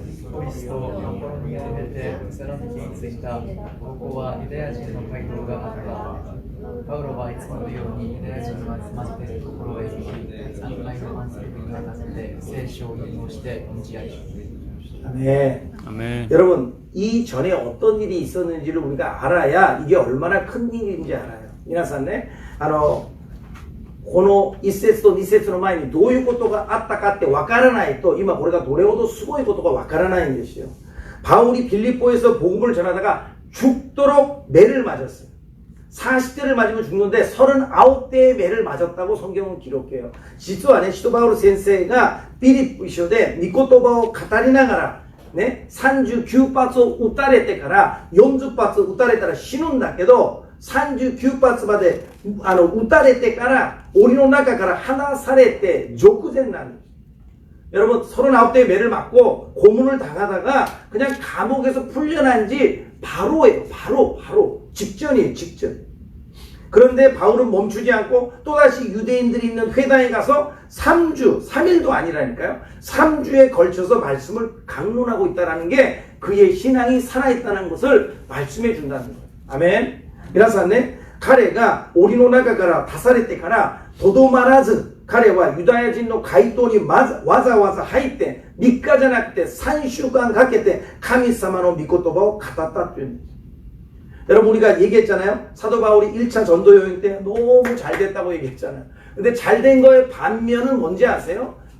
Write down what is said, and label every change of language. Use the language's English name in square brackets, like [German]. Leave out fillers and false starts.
[Japanese] ポリスとヨンコロに出てセロニケに着いた。ここはユダヤ人の街道があった。パウロはいつものようにユダヤ人が集まっているところへ行き、3回の安息日にわたって聖書を引用して恩じ合いします。 [Korean] 아멘. 아멘. 여러분 이전에 어떤 일이 있었는지를 우리가 알아야 이게 얼마나 큰 일인지 알아요. [Japanese] 皆さんね、この1節と2節の前にどういうことがあったかってわからないと今これがどれほどすごいことかわからないんですよ. [Korean] 바울이 빌립보에서 복음을 전하다가 죽도록 매를 맞았어요. 40대를 맞으면 죽는데 39대의 매를 맞았다고 성경은 기록해요. [Japanese] 実はね、使徒バウル先生がピリピ書で御言葉を語りながらね、39発を撃たれてから40発撃たれたら死ぬんだけど39発まで撃たれてから檻の中から離されて直前なんです. [Korean] 여러분 39대의 매를 맞고 고문을 당하다가 그냥 감옥에서 풀려난 지 바로예요. 바로 직전이에요. 직전. 그런데 바울은 멈추지 않고 또다시 유대인들이 있는 회당에 가서 3주, 3일도 아니라니까요. 3주에 걸쳐서 말씀을 강론하고 있다는 게 그의 신앙이 살아있다는 것을 말씀해 준다는 거예요. 아멘. [Japanese] 이라사네彼が檻の中から出されてからとどまらず彼はユダヤ人の街頭にわざわざ入って3日じゃなくて3週間かけて神様の御言葉を語ったというんです。 [Korean] 여러분 우리가 얘기했잖아요. 사도 바울이 1차 전도 여행 때 너무 잘 됐다고 얘기했잖아요. 근데 잘 된 거의 반면은 뭔지 아세요?